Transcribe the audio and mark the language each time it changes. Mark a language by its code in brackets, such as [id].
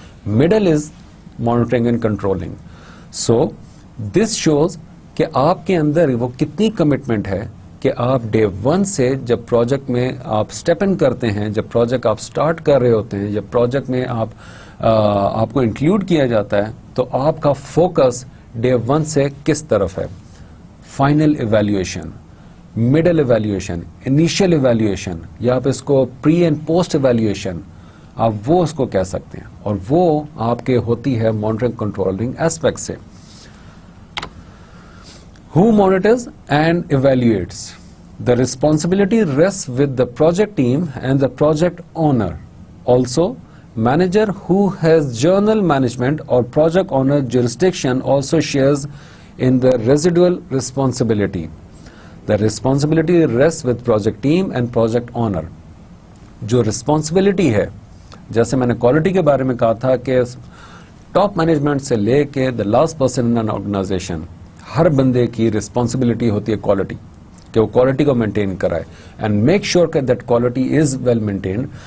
[en] Middle is monitoring and controlling. So this shows [ur] کہ آپ کے اندر وہ کتنی کمٹمنٹ ہے کہ آپ ڈے ون سے جب پروجیکٹ میں آپ اسٹیپ ان کرتے ہیں, جب پروجیکٹ آپ اسٹارٹ کر رہے ہوتے ہیں, جب پروجیکٹ میں آپ کو انکلوڈ کیا جاتا ہے تو آپ کا فوکس ڈے ون سے کس طرف ہے. Final evaluation, middle evaluation, initial evaluation, یا آپ اس کو [en] pre and post evaluation [ur] آپ وہ اس کو کہہ سکتے ہیں, اور وہ آپ کے ہوتی ہے مانیٹرنگ کنٹرولنگ ایسپیکٹ سے. [en] Who monitors and evaluates? The responsibility rests with the project team and the project owner. Also, manager who has journal management or project owner jurisdiction also shares in the residual responsibility. The responsibility rests with project team and project owner. [ur] جو responsibility ہے, جیسے میں نے quality کے بارے میں کہا تھا کہ ٹاپ مینجمنٹ سے لے کے [en] the last person in an organization, [ur] ہر بندے کی ریسپانسبلٹی ہوتی ہے کوالٹی, کہ وہ کوالٹی کو مینٹین کرائے اینڈ [en] make sure [ur] کہ [en] That quality is well maintained.